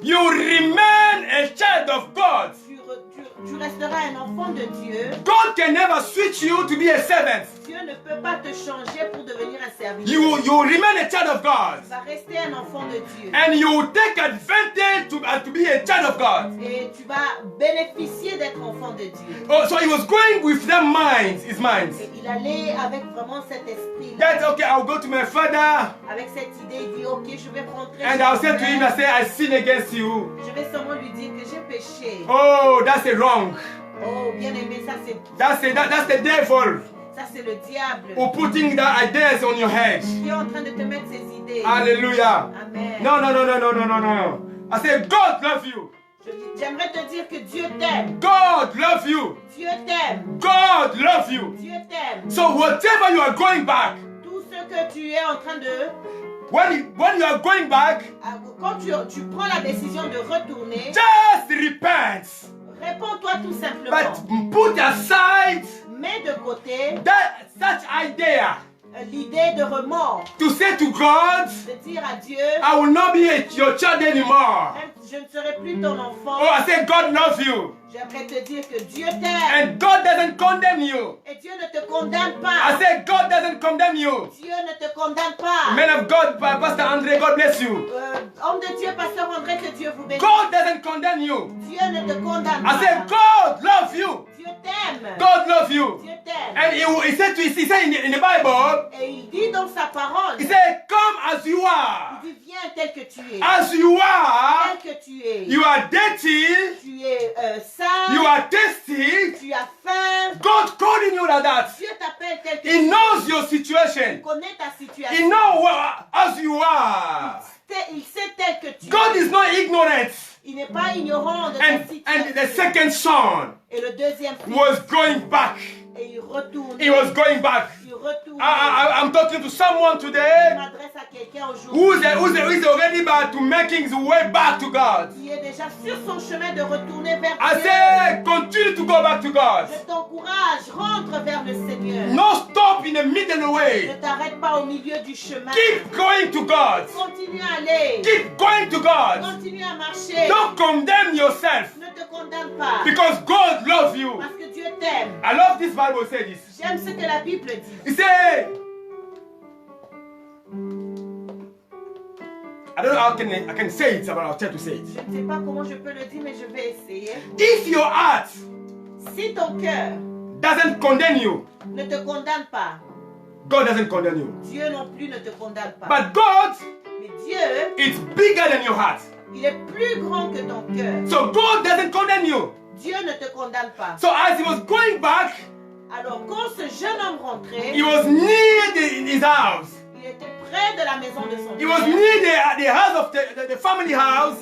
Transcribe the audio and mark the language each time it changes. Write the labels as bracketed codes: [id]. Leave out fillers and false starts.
[en] you remain a child of God. [fr] tu resteras un enfant de Dieu. [en] God can never switch you to be a servant. [fr] Dieu ne peut pas te changer pour devenir un serviteur. [en] You remain a child of God. [fr] Tu vas rester un enfant de Dieu. [en] And you take advantage to be a child of God. [fr] Et tu vas bénéficier d'être enfant de Dieu. [en] Oh, so he was going with their minds, his minds. [fr] Et il allait avec vraiment cet esprit. [en] That's okay, I'll go to my father. [fr] Avec cette idée, il dit, ok, je vais rentrer. [en] And [fr] chez [en] I'll [fr] mon [en] say to him, [fr] père. [en] I say, I sin against you. [fr] Je vais seulement lui dire que j'ai péché. [en] Oh, that's a wrong. [fr] Oh, bien aimé, ça c'est [en] That's the devil [fr] ça c'est le diable [en] who putting the ideas on your head. [fr] qui est en train de te mettre ses idées. [en] Hallelujah. [fr] Amen. [en] No. I say, God love you. [fr] J'aimerais te dire que Dieu t'aime. [en] God love you. [fr] Dieu t'aime. [en] God love you. [fr] Dieu t'aime. [en] So whatever you are going back, [fr] Tout ce que tu es en train de... [en] when you are going back, [fr] Quand tu prends la décision de retourner, [en] just repent. [fr] réponds-toi tout simplement. [en] But put aside [fr] Mets de côté [en] such idea [fr] l'idée de remords. [en] to say to God, [fr] De dire à Dieu, [en] I will not be your child anymore. [fr] je ne serai plus ton enfant. [en] Oh, I say God loves you. [fr] J'aimerais te dire que Dieu t'aime. [en] And God doesn't condemn you. [fr] Et Dieu ne te condamne [en] I [fr] pas. [en] say God doesn't condemn you. [fr] Dieu ne te condamne pas. [en] Man of God, Pastor Andre, God bless you. [fr] Homme de Dieu, pasteur André, que Dieu vous bénisse. [en] God doesn't condemn you. [fr] Dieu ne te condamne [en] I say [fr] pas. [en] God love you. [fr] Dieu t'aime. [en] God love you. [fr] Dieu t'aime. [en] And he said in the Bible, [fr] Et il dit dans sa parole, [en] he said, come as you are. [fr] il dit, viens tel que tu es. [en] As you are, [fr] Tel que tu es. [en] you are dirty, [fr] Tu es sain. [en] you are thirsty. [fr] Tu as faim. [en] God calling you like that. [fr] Dieu t'appelle tel que [en] He [fr] tu [en] knows [fr] es. [en] your [fr] Il [en] situation. [fr] connaît ta [en] He [fr] situation. [en] knows as you are. [fr] Il sait tel que tu [en] God [fr] es. [en] is not ignorant. [fr] Il n'est pas ignorant de ta [en] And the [fr] situation. [en] second son [fr] Et le deuxième fils, [en] was going back. [fr] et il retourne. [en] He was going back. [fr] Il retourne. [en] I'm talking to someone [fr] Je [en] today [fr] m'adresse à quelqu'un [en] who [fr] aujourd'hui [en] is already back to making his way back to God. [fr] qui est déjà sur son chemin de retourner vers [en] I [fr] Dieu. [en] say, continue to go back to God. [fr] Je t'encourage, rentre vers le Seigneur. [en] No stop in the middle [fr] Ne [en] way. [fr] t'arrête pas au milieu du chemin. [en] Keep going to God. [fr] Continue à aller. [en] Keep going to God. [fr] Continue à marcher. [en] Don't condemn yourself [fr] Ne te condamne pas. [en] because God loves you. [fr] Parce que Dieu t'aime. [en] I love this Bible say this. [fr] J'aime ce que la Bible dit. [en] He say, I don't know how I can say it, but I'll try to say it. [fr] Je ne sais pas comment je peux le dire, mais je vais essayer. [en] If your heart [fr] Si ton cœur [en] doesn't condemn you, [fr] ne te condamne pas, [en] God doesn't condemn you. [fr] Dieu non plus ne te condamne pas. [en] But God [fr] Mais Dieu, [en] is bigger than your heart. [fr] il est plus grand que ton cœur. [en] So God doesn't condemn you. [fr] Dieu ne te condamne pas. [en] So as he was going back, [fr] Alors quand ce jeune homme rentrait, [en] he was near his house. [fr] il était près de la maison de son [en] He was [fr] père. [en] near the house of the family house.